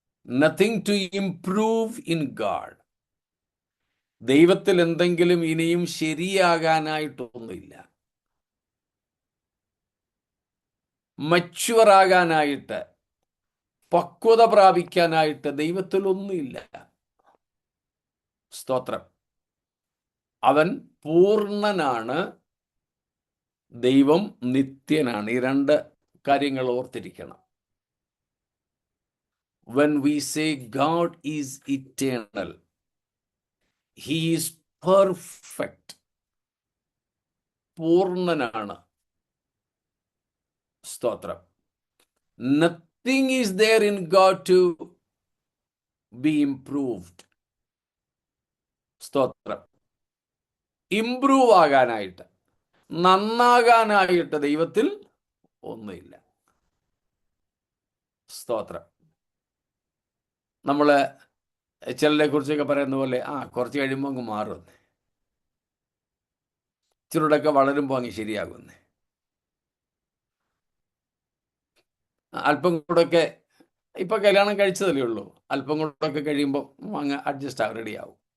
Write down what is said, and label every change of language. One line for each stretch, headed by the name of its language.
English: Nothing to improve in God.
Malayalam: ദൈവത്തിൽ എന്തെങ്കിലും ഇനിയും ശരിയാകാനായിട്ടൊന്നുമില്ല. മച്വറാകാനായിട്ട്, പക്വത പ്രാപിക്കാനായിട്ട് ദൈവത്തിൽ ഒന്നുമില്ല. സ്തോത്രം. അവൻ പൂർണ്ണനാണ്, ദൈവം നിത്യനാണ്. ഈ രണ്ട് കാര്യങ്ങൾ ഓർത്തിരിക്കണം.
English: When we say God is eternal, he is perfect.
Malayalam: പൂർണ്ണനാണ്. സ്തോത്രം.
English: Nothing is there in God to be improved.
Malayalam: സ്തോത്രം. ഇംപ്രൂവ് ആകാനായിട്ട്, നന്നാകാനായിട്ട് ദൈവത്തിൽ ഒന്നുമില്ല. സ്തോത്രം. നമ്മള് ചിലരെ കുറിച്ചൊക്കെ പറയുന്ന പോലെ കുറച്ച് കഴിയുമ്പോൾ അങ്ങ് മാറുന്നേ, ഇച്ചിരൂടെയൊക്കെ വളരുമ്പോൾ അങ്ങ് ശരിയാകുന്നേ, അല്പം കൂടെയൊക്കെ ഇപ്പൊ കല്യാണം കഴിച്ചതല്ലേ ഉള്ളൂ, അല്പം കൂടെയൊക്കെ കഴിയുമ്പോൾ അങ്ങ് അഡ്ജസ്റ്റ് ആവും, റെഡിയാവും.